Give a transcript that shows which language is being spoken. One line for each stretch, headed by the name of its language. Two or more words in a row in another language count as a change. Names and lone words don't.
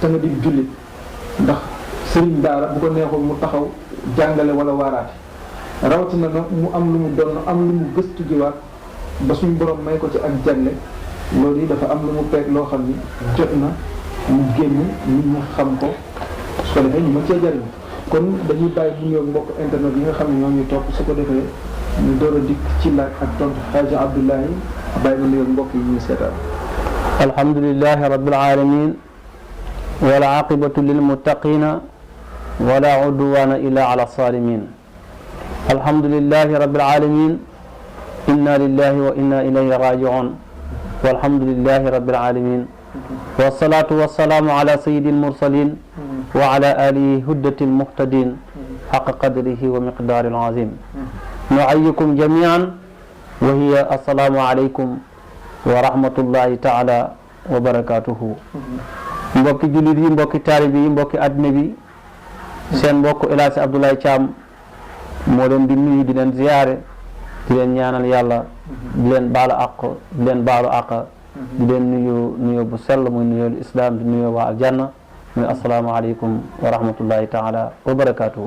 Wolof: nga di jullit ndax sëriñ daara bu ko neexoon mu taxaw jàngale wala waaraate rawatina na mu am lu mu doon am lu mu gëstu jiwaat ba suñu borom may ko ci ak jagle loolu yi dafa am lu mu peeg loo xam ni jot na mu génn nit ñi xam ko su ko defee ñu mën cee jariñ kon dañuy bàyyi bu ñëw mbokk internet yi nga xam ne ñoo ñuy topp su ko defee ñu door a dikk ci laaj ak tontu Xaaji Abdoulaye bàyyi ma nuyoo mbokk yi ñuy seetaan.
Arabic: الحمد لله رب العالمين والعاقبة للمتقين ولا عدوان إلا على الظالمين الحمد لله رب العالمين إنا لله وإنا إليه راجعون والحمد لله رب العالمين والصلاة والسلام على سيد المرسلين وعلى آله الهداة المهتدين حق قدره ومقداره العظيم نحييكم جميعا وهي السلام عليكم ورحمة الله تعالى وبركاته
Wolof: mbokki jullit yi mbokki taalibe yi mbokki addina bi seen mbokk El Hadji Abdoulaye Thiam moo leen di nuyu di leen ziyaare di leen ñaanal yàlla di leen baalu àq di leen baalu àq di leen nuyu bu sell muy nuyoo islam di nuyoo waa aljanna muy
Arabic: السلام عليكم ورحمة الله تعالى وبركاته